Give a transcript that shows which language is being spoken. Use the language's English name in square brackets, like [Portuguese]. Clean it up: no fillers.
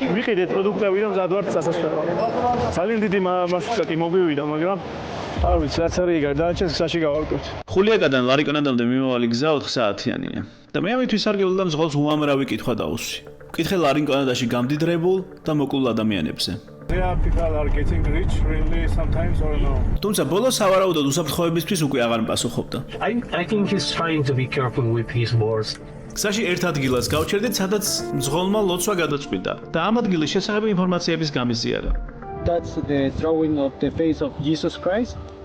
[Georgian] ვიყიდეთ პროდუქტები, რომ მზად ვართ სასასწრაფო. ძალიან დიდი მარშრუტი მოვივიდა, მაგრამ არ ვიცი, რაც არის იგივე, დანარჩენს გზაში გავარკვევთ. ხულიაკადან ლარინგონადამდე მიმავალი გზა 4 საათიანია. და მე ამით ვისარგებლო და მძღოლს უამრავი კითხვა დავუსვი. ვკითხე ლარინგონადაში გამდიდრებულ და მოკლულ ადამიანებზე. [English] People are getting rich really sometimes or no? [Georgian] თუმცა ბოლოს სავარაუდოდ უსაფრთხოებისთვის უკვე აღარ მპასუხობდა. [English] I think he's trying to be careful with his words. [Georgian] გზაში ერთ ადგილას გავჩერდით, სადაც მძღოლმა ლოცვა გადაწყვიტა და ამ ადგილის შესახებ ინფორმაციების გამიზიარა. [English] That's the drawing of the face of Jesus Christ.